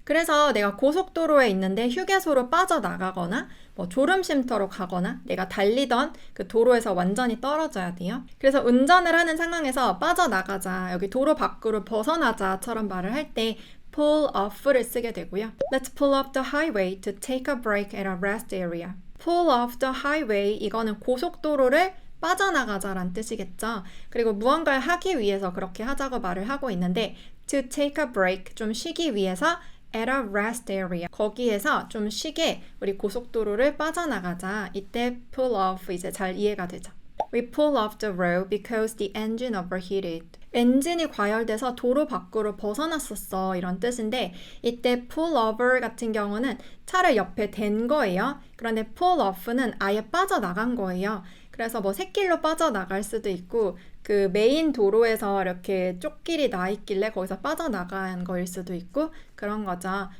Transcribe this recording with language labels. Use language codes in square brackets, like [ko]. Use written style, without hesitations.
[ko] 그래서 내가 고속도로에 있는데 휴게소로 빠져나가거나 뭐 졸음쉼터로 가거나 내가 달리던 그 도로에서 완전히 떨어져야 돼요. 그래서 운전을 하는 상황에서 빠져나가자, 여기 도로 밖으로 벗어나자처럼 말을 할 때 pull off를 쓰게 되고요. [en] Let's pull off the highway to take a break at a rest area. pull off the highway [ko] 이거는 고속도로를 빠져나가자란 뜻이겠죠. 그리고 무언가를 하기 위해서 그렇게 하자고 말을 하고 있는데 [en] to take a break [ko] 좀 쉬기 위해서 [en] at a rest area [ko] 거기에서 좀 쉬게 우리 고속도로를 빠져나가자. 이때 pull off 이제 잘 이해가 되죠. [en] We pull off the road because the engine overheated. [ko] 엔진이 과열돼서 도로 밖으로 벗어났었어 이런 뜻인데 이때 pull over 같은 경우는 차를 옆에 댄 거예요. 그런데 pull off는 아예 빠져나간 거예요. 그래서 뭐 샛길로 빠져나갈 수도 있고 그 메인 도로에서 이렇게 쪽길이 나 있길래 거기서 빠져나간 거일 수도 있고 그런 거죠.